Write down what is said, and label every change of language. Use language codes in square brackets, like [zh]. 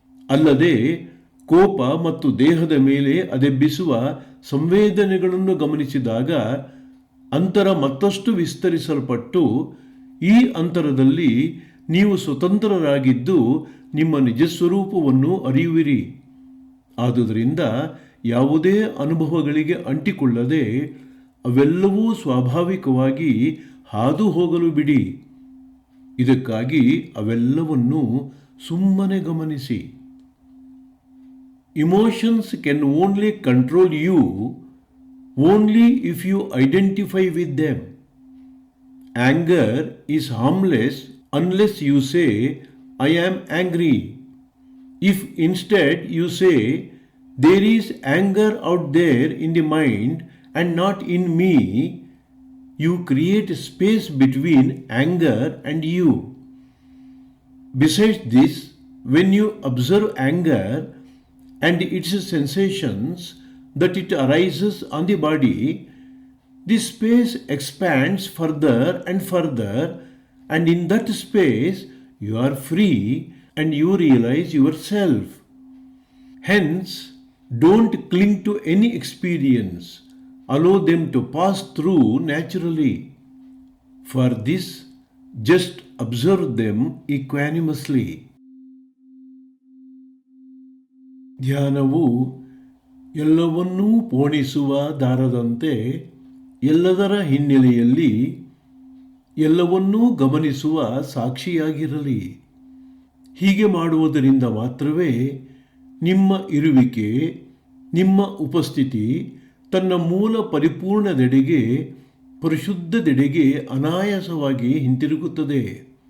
[kn] ಅಲ್ಲದೆ ಕೋಪ ಮತ್ತು ದೇಹದ ಮೇಲೆ ಅದೆಬ್ಬಿಸುವ ಸಂವೇದನೆಗಳನ್ನು ಗಮನಿಸಿದಾಗ ಅಂತರ ಮತ್ತಷ್ಟು ವಿಸ್ತರಿಸಲ್ಪಟ್ಟು ಈ ಅಂತರದಲ್ಲಿ ನೀವು ಸ್ವತಂತ್ರರಾಗಿದ್ದು ನಿಮ್ಮ ನಿಜಸ್ವರೂಪವನ್ನು ಅರಿಯುವಿರಿ. ಆದುದರಿಂದ ಯಾವುದೇ ಅನುಭವಗಳಿಗೆ ಅಂಟಿಕೊಳ್ಳದೆ ಅವೆಲ್ಲವೂ ಸ್ವಾಭಾವಿಕವಾಗಿ ಹಾದು ಹೋಗಲು ಬಿಡಿ. ಇದಕ್ಕಾಗಿ ಅವೆಲ್ಲವನ್ನು ಸುಮ್ಮನೆ ಗಮನಿಸಿ. [en] Emotions can only control you only if you identify with them. Anger is harmless unless you say, I am angry. If instead you say, there is anger out there in the mind and not in me, you create space between anger and you. Besides this, when you observe anger and its sensations that it arises on the body, this space expands further and further, and in that space you are free and you realize yourself. Hence, don't cling to any experience. Allow them to pass through naturally. For this, just observe them equanimously. [kn] ಧ್ಯಾನವು ಎಲ್ಲವನ್ನೂ ಪೋಣಿಸುವ ದಾರದಂತೆ ಎಲ್ಲದರ ಹಿನ್ನೆಲೆಯಲ್ಲಿ ಎಲ್ಲವನ್ನೂ ಗಮನಿಸುವ ಸಾಕ್ಷಿಯಾಗಿರಲಿ. ಹೀಗೆ ಮಾಡುವುದರಿಂದ ಮಾತ್ರವೇ ನಿಮ್ಮ ಇರುವಿಕೆ, ನಿಮ್ಮ ಉಪಸ್ಥಿತಿ ತನ್ನ ಮೂಲ ಪರಿಪೂರ್ಣದೆಡೆಗೆ, ಪರಿಶುದ್ಧದೆಡೆಗೆ ಅನಾಯಾಸವಾಗಿ ಹಿಂತಿರುಗುತ್ತದೆ.